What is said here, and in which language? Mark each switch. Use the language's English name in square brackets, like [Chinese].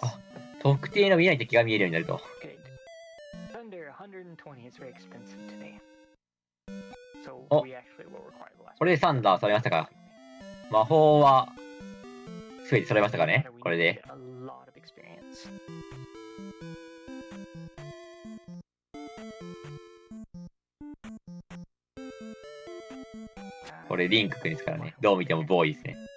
[Japanese] あ、特定の見えない敵が見えるようになると。 [English] good. Thunder 120 is very expensive today. So [Japanese] お、 [English] we actually will require the last. [Japanese] これでサンダーされましたか。魔法は全て揃いましたかね。これで。 [English] A lot of experience. [Japanese] これリンク君ですからね。どう見てもボーイですね。